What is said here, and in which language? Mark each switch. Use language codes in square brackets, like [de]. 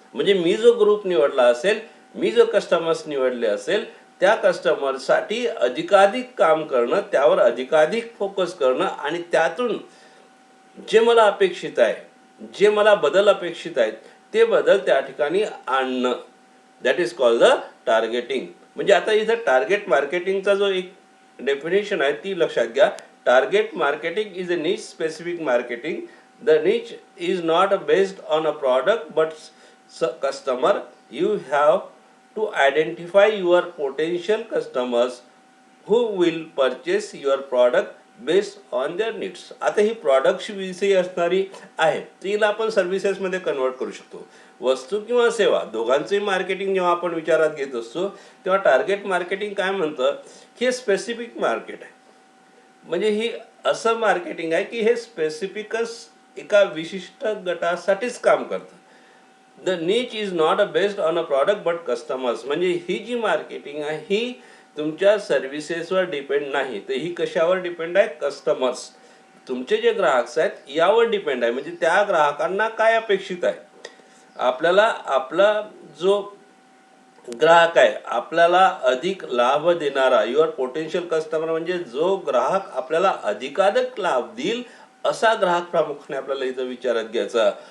[mr] म्हणजे मी जो ग्रुप निवडला असेल, मी जो कस्टमर्स निवडले असेल त्या कस्टमरसाठी अधिकाधिक काम करणं, त्यावर अधिकाधिक फोकस करणं आणि त्यातून जे मला अपेक्षित आहे, जे मला बदल अपेक्षित आहेत ते बदल त्या ठिकाणी आणणं, [en] That is called the targeting. [mr] म्हणजे आता इथं टार्गेट मार्केटिंगचा जो एक डेफिनेशन आहे ती लक्षात घ्या. [en] Target marketing is a niche specific marketing. The niche is not based on a product but customer. You have to identify your potential customers who will purchase your product based on their needs. [mr] आता ही product विषयी असणारी आहे तिला आपण सर्व्हिसेसमध्ये convert करू शकतो. वस्तू किंवा सेवा दोघांचंही मार्केटिंग जेव्हा आपण विचारात घेत असतो तेव्हा टार्गेट मार्केटिंग काय म्हणतं की हे स्पेसिफिक मार्केट आहे. म्हणजे ही असं मार्केटिंग आहे की हे स्पेसिफिकच एका विशिष्ट गटासाठीच काम करतं. [en] The niche is not based on a product but customers. [mr] म्हणजे ही जी मार्केटिंग आहे ही तुमच्या सर्व्हिसेसवर डिपेंड नाही, तर ही कशावर डिपेंड आहे? कस्टमर्स, तुमचे जे ग्राहक आहेत यावर डिपेंड आहे. म्हणजे त्या ग्राहकांना काय अपेक्षित आहे. आपल्याला आपला जो ग्राहक आहे आपल्याला अधिक लाभ देणारा, [en] your potential customer [mr] म्हणजे जो ग्राहक आपल्याला अधिकाधिक लाभ देईल असा ग्राहक प्रामुख्याने आपल्याला इथं विचारात घ्यायचा.